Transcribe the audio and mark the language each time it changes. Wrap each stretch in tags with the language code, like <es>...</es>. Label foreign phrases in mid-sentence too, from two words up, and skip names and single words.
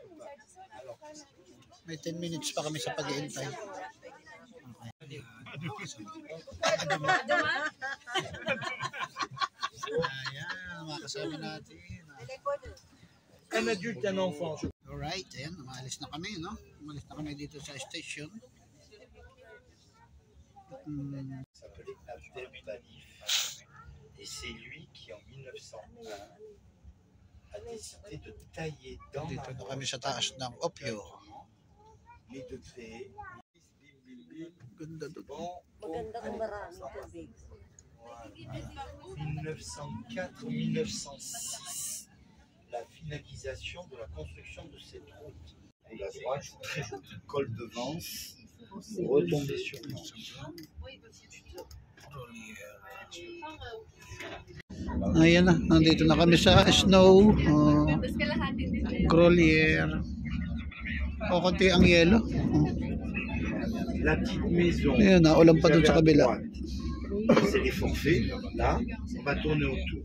<tl>May 10 minutes pa kami sa pag-iintay. Okay. Ayan, mga kasama natin. Alright, ayan, umalis na kami, no? Umalis na kami dito sa station.</tl> <fr>S'appelait Abdel Talif, et c'est lui qui en 1901 a décidé de tailler dans</fr> <tl>Dito na kami sa taas ng Opio.</tl> <fr>et de créer</fr> <tl>Ganda doon. Maganda kung maraming tubig.</tl> <fr>1904-1906 la finalisation de la construction de cette route. Et la droite, très joli col de Vence, retomber sur Nantes.</fr> <tl>Ayan na, nandito na kami sa snow. Grolier. O, konti ang yelo.</tl> <fr>La petite maison,</fr> <tl>Ayan na, ulan pa doon sa kabila.</tl> <fr>c'est les forfaits. Là, on va tourner autour.</fr>